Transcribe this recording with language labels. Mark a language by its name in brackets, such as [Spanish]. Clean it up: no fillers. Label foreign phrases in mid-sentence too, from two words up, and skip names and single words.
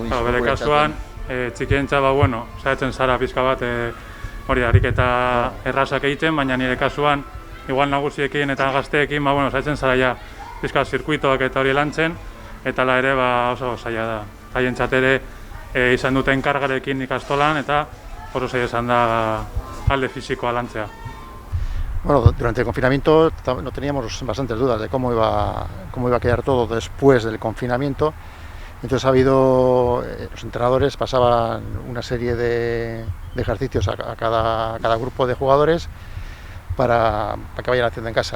[Basque] Bere kasuan, txikientzat saiatzen zara pizka bat hori ariketa errazak egiten, baina nire kasuan, igual nagusiekin eta gazteekin, saiatzen zara ja pizka zirkuitoak eta hori lantzen, eta la ere oso zaila da. Haientzat ere izan duten kargarekin ikastolan eta oso zaila izan da alde fisikoa lantzea. [Spanish] Durante el confinamiento no teníamos bastantes dudas de cómo iba a quedar todo después del confinamiento. Entonces los entrenadores pasaban una serie de ejercicios a cada grupo de jugadores para que vayan haciendo en casa.